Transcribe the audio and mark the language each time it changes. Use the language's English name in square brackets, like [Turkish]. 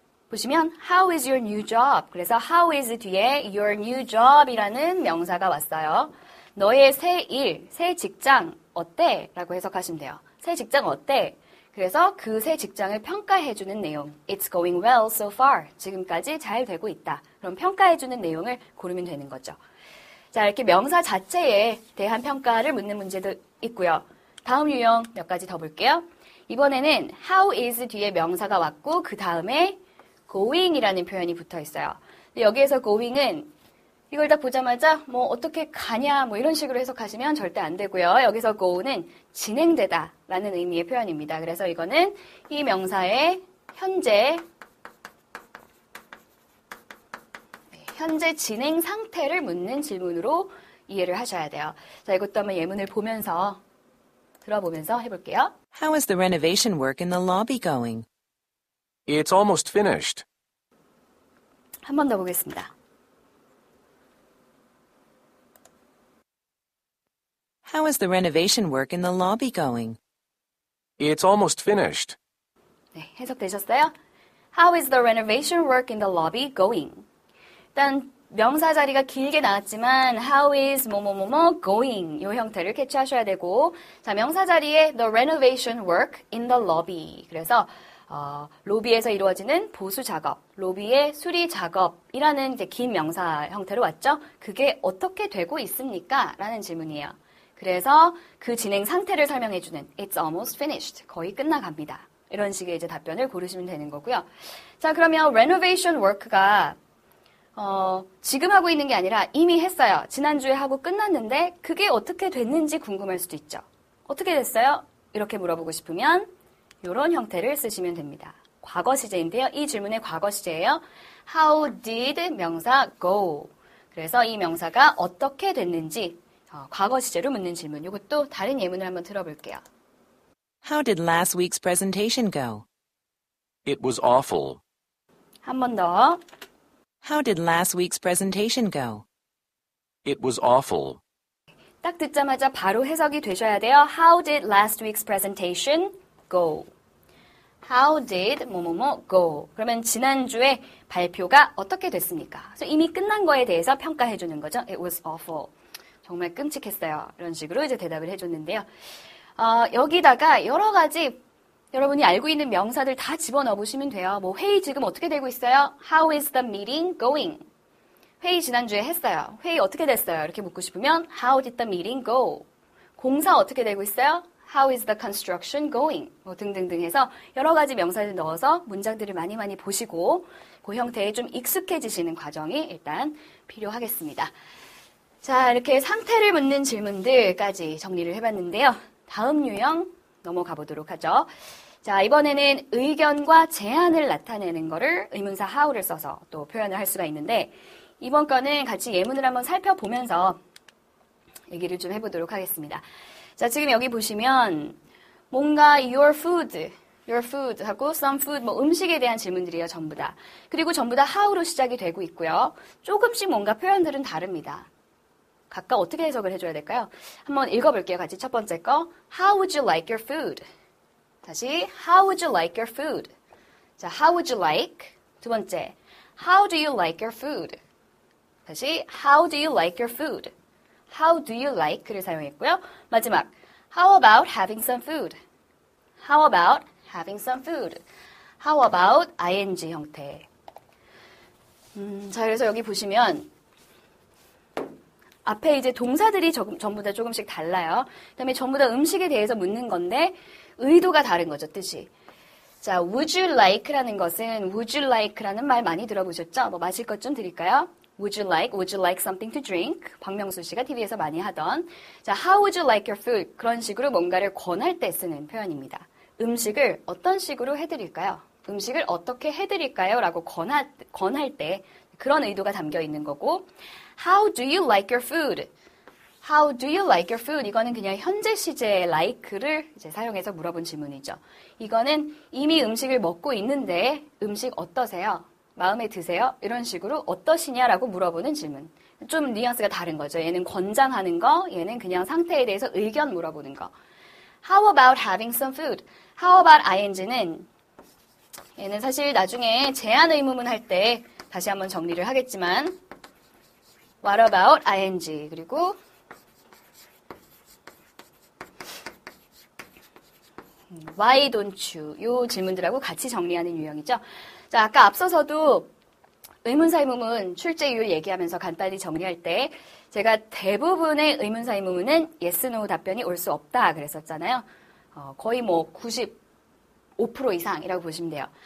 [Korean] 보시면 [English] how is your new job? [Korean] 그래서 [English] how is [Korean] 뒤에 [English] your new job [Korean] 이라는 명사가 왔어요. 너의 새 일, 새 직장 어때? 라고 해석하시면 돼요. 새 직장 어때? 그래서 그 새 직장을 평가해주는 내용. [English] It's going well so far. [Korean] 지금까지 잘 되고 있다. 그럼 평가해주는 내용을 고르면 되는 거죠. 자, 이렇게 명사 자체에 대한 평가를 묻는 문제도 있고요. 다음 유형 몇 가지 더 볼게요. 이번에는 [English] how is [Korean] 뒤에 명사가 왔고 그 다음에 going이라는 표현이 붙어 있어요. 근데 여기에서 going은 이걸 딱 보자마자 뭐 어떻게 가냐 뭐 이런 식으로 해석하시면 절대 안 되고요. 여기서 go는 진행되다 라는 의미의 표현입니다. 그래서 이거는 이 명사의 현재 진행 상태를 묻는 질문으로 이해를 하셔야 돼요. 자, 이것도 한번 예문을 보면서 들어보면서 해볼게요. [English] How is the renovation work in the lobby going? It's almost finished. [Korean] 한 번 더 보겠습니다. [English] How is the renovation work in the lobby going? It's almost finished. [Korean] 네, 해석되셨어요? [English] How is the renovation work in the lobby going? [Korean] 일단 명사 자리가 길게 나왔지만 [English] how is [Korean] 뭐뭐뭐뭐 going 이 형태를 캐치하셔야 되고 자 명사 자리에 [English] the renovation work in the lobby [Korean] 그래서 로비에서 이루어지는 보수 작업, 로비의 수리 작업이라는 이제 긴 명사 형태로 왔죠. 그게 어떻게 되고 있습니까? 라는 질문이에요. 그래서 그 진행 상태를 설명해주는 [English] It's almost finished. [Korean] 거의 끝나갑니다. 이런 식의 이제 답변을 고르시면 되는 거고요. 자, 그러면 renovation work가 지금 하고 있는 게 아니라 이미 했어요. 지난주에 하고 끝났는데 그게 어떻게 됐는지 궁금할 수도 있죠. 어떻게 됐어요? 이렇게 물어보고 싶으면 이런 형태를 쓰시면 됩니다. 과거 시제인데요. 이 질문의 과거 시제예요. [English] How did 명사 go? [Korean] 그래서 이 명사가 어떻게 됐는지 과거 시제로 묻는 질문. 이것도 다른 예문을 한번 들어볼게요. [English] How did last week's presentation go? It was awful. [Korean] 한 번 더. [English] How did last week's presentation go? It was awful. [Korean] 딱 듣자마자 바로 해석이 되셔야 돼요. [English] How did last week's presentation go? How did 뭐뭐뭐 go? [Korean] 그러면 지난주에 발표가 어떻게 됐습니까? 그래서 이미 끝난 거에 대해서 평가해 주는 거죠. [English] It was awful. [Korean] 정말 끔찍했어요. 이런 식으로 이제 대답을 해줬는데요. 여기다가 여러 가지 여러분이 알고 있는 명사들 다 집어넣어 보시면 돼요. 뭐 회의 지금 어떻게 되고 있어요? [English] How is the meeting going? [Korean] 회의 지난주에 했어요. 회의 어떻게 됐어요? 이렇게 묻고 싶으면 [English] How did the meeting go? [Korean] 공사 어떻게 되고 있어요? [English] How is the construction going? [Korean] 뭐 등등등 해서 여러 가지 명사를 넣어서 문장들을 많이 보시고 그 형태에 좀 익숙해지시는 과정이 일단 필요하겠습니다. 자, 이렇게 상태를 묻는 질문들까지 정리를 해봤는데요. 다음 유형 넘어가 보도록 하죠. 자, 이번에는 의견과 제안을 나타내는 거를 의문사 how를 써서 또 표현을 할 수가 있는데 이번 거는 같이 예문을 한번 살펴보면서 얘기를 좀 해보도록 하겠습니다. 자, 지금 여기 보시면 뭔가 [English] your food [Korean] 하고 [English] some food, [Korean] 뭐 음식에 대한 질문들이에요, 전부 다. 그리고 전부 다 how로 시작이 되고 있고요. 조금씩 뭔가 표현들은 다릅니다. 각각 어떻게 해석을 해줘야 될까요? 한번 읽어볼게요, 같이 첫 번째 거. [English] How would you like your food? [Korean] 다시, [English] How would you like your food? 자, How would you like? [Korean] 두 번째, [English] How do you like your food? [Korean] 다시, [English] How do you like your food? How do you like [Korean] 를 사용했고요. 마지막, [English] How about having some food? How about having some food? How about ing [Korean] 형태. 자, 그래서 여기 보시면 앞에 이제 동사들이 전부 다 조금씩 달라요. 그다음에 전부 다 음식에 대해서 묻는 건데 의도가 다른 거죠, 뜻이. 자, [English] would you like [Korean] 라는 것은 would you like라는 말 많이 들어보셨죠? 뭐 마실 것 좀 드릴까요? [English] Would you like something to drink? [Korean] 박명수 씨가 TV에서 많이 하던. [English] 자, how would you like your food? [Korean] 그런 식으로 뭔가를 권할 때 쓰는 표현입니다. 음식을 어떤 식으로 해드릴까요? 음식을 어떻게 해드릴까요? 라고 권할 때 그런 의도가 담겨 있는 거고 [English] How do you like your food? How do you like your food? [Korean] 이거는 그냥 현재 시제의 like를 이제 사용해서 물어본 질문이죠. 이거는 이미 음식을 먹고 있는데 음식 어떠세요? 마음에 드세요? 이런 식으로 어떠시냐라고 물어보는 질문. 좀 뉘앙스가 다른 거죠. 얘는 권장하는 거, 얘는 그냥 상태에 대해서 의견 물어보는 거. [English] How about having some food? How about ing [Korean] 는 얘는 사실 나중에 제안 의문문 할 때 다시 한번 정리를 하겠지만 [English] What about ing? [Korean] 그리고 [English] Why don't you? [Korean] 이 질문들하고 같이 정리하는 유형이죠. 자, 아까 앞서서도 의문사 의문문 출제율 얘기하면서 간단히 정리할 때 제가 대부분의 의문사 의문문은 [English] yes, no [Korean] 답변이 올 수 없다 그랬었잖아요. 거의 뭐 95% 이상이라고 보시면 돼요.